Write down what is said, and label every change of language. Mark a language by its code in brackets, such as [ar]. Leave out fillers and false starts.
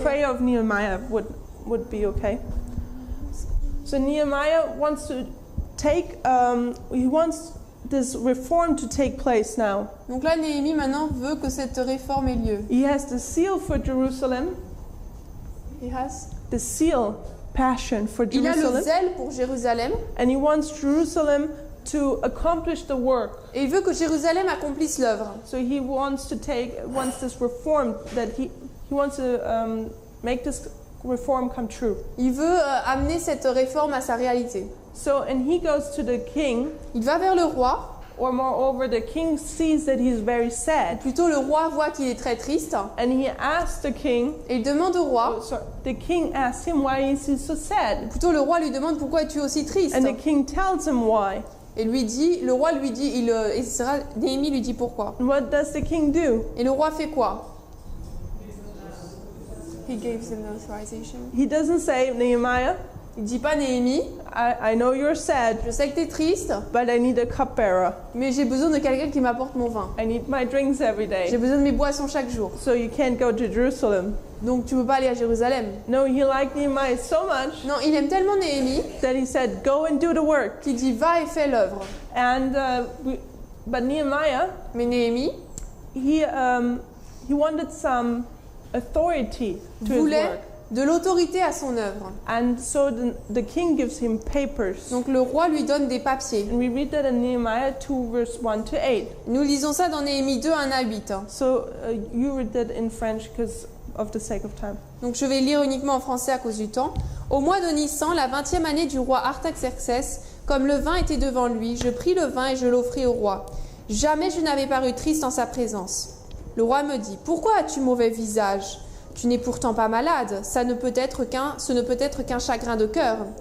[en] prayer of Nehemiah would be okay. So Nehemiah wants to take, he wants this reform to take place now. [fr] Donc là, Néhémie maintenant veut que cette réforme ait lieu. [en] He has the zeal for Jerusalem, the zeal, passion for [fr] Il a le [en] Jerusalem, [fr] zèle pour Jérusalem [en] and he wants Jerusalem to accomplish the work. [fr] et il veut que Jérusalem accomplisse l'œuvre. [en] So he wants this reform that he wants to make this reform come true. [fr] Il veut amener cette réforme à sa réalité. [en] So, and he goes to the king, [fr] Il va vers le roi, [en] or moreover, the king sees that he's very sad, [fr] plutôt le roi voit qu'il est très triste, [en] and he asks the king, [fr] et il demande au roi, [en] the king asks him, why is he so sad? [fr] plutôt le roi lui demande pourquoi es-tu aussi triste. [en] And the king tells him why. [fr] Et le roi lui dit, Néhémie lui dit pourquoi. [en] And what does the king do? [fr] Et le roi fait quoi? [en] He gives him authorization. He doesn't say, Nehemiah, [fr] Il dit pas Néhémie, [en] I know you're sad, [fr] je sais que t'es triste, [en] but I need a cupbearer. [fr] mais j'ai besoin de quelqu'un qui m'apporte mon vin. [en] I need my drinks every [fr] J'ai [en] day. [fr] besoin de mes boissons chaque jour. [en] So you can't go to Jerusalem. [fr] Donc tu peux pas aller à Jérusalem. [en] No, he liked Nehemiah so much [fr] Non, il aime tellement Néhémie [en] that he said, go and do the work. [fr] qu'il dit va et fais l'œuvre. [en] And but Nehemiah, [fr] Mais Néhémie [en] he wanted some authority to his [fr] voulait [en] work, [fr] de l'autorité à son œuvre. [en] and so the king gives him papers. [fr] Donc le roi lui donne des papiers. [en] And we read that in Nehemiah 2 verse 1 to 8. [fr] Nous lisons ça dans Néhémie 2, 1 à 8. [en] So you read that in French because of the sake of time. [fr] Donc je vais lire uniquement en français à cause du temps. Au mois de Nissan, la 20e année du roi Artaxerxès, comme le vin était devant lui, je pris le vin et je l'offris au roi. Jamais je n'avais paru triste en sa présence. Le roi me dit, pourquoi as-tu mauvais visage? Tu n'es pourtant pas malade, ce ne peut être qu'un chagrin de cœur.